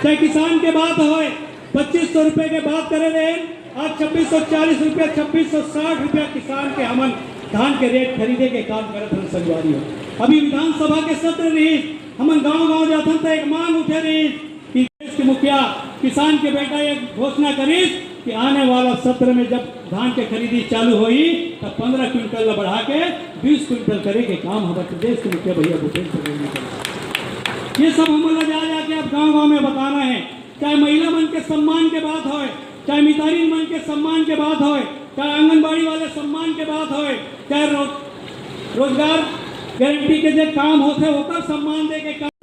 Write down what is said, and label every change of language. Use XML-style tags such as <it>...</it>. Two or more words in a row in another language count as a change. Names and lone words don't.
<hne>चाहे किसान के बात हो 2500 रुपए के बात करे रहे, आज 2640 रुपया 2660 रुपया किसान के हमन धान के रेट खरीदे के काम करत हम संगवारी हो। अभी विधानसभा के सत्र रही, हमन गांव गांव जाथन तो एक मांग उठे रही कि देश के मुखिया किसान के बेटा एक घोषणा करीस कि आने वाला सत्र में जब धान के खरीदी चालू हुई तब 15 क्विंटल बढ़ा के 20 क्विंटल करे के काम हमारे प्रदेश के मुखिया भैया भूपेश बघेल जी करे। ये सब हम जा जाके अब गाँव गाँव में बताना है, चाहे महिला मन के सम्मान के बात हो, चाहे मितारी मन के सम्मान के बात हो, चाहे आंगनबाड़ी वाले सम्मान के बात हो, चाहे रोजगार गारंटी के जो काम होते होकर सम्मान दे के काम।</hne>